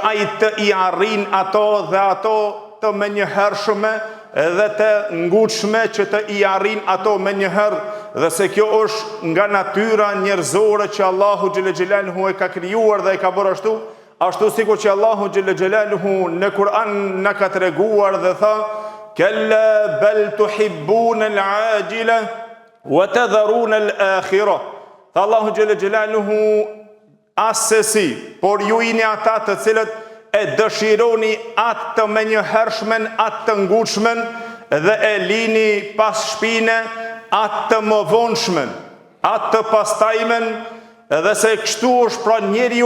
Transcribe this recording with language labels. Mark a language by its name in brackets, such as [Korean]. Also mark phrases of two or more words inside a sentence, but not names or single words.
[Albanian] ai të i arrin ato dhe ato të menjëhershme dhe të ngutshme që të i arrin ato menjëherë dhe se kjo është nga natyra njerëzore që Allahu [Arabic] جل جلاله [Albanian] e ka krijuar dhe e ka bërë ashtu sikur që Allahu [Arabic] جل جلاله [Albanian] në Kur'an na ka treguar dhe tha [Arabic] كلا بل تحبون العاجلة وتذرون الآخرة. [Albanian] Tha Allahu [Arabic] جل جلاله [Albanian] asesi, por ju jeni ata të cilët e dëshironi atë të menjëhershmen, atë të ngutshmen dhe e lini pas shpine atë të mëvonshmen, atë të pastajmen, dhe se kështu është pra njeriu.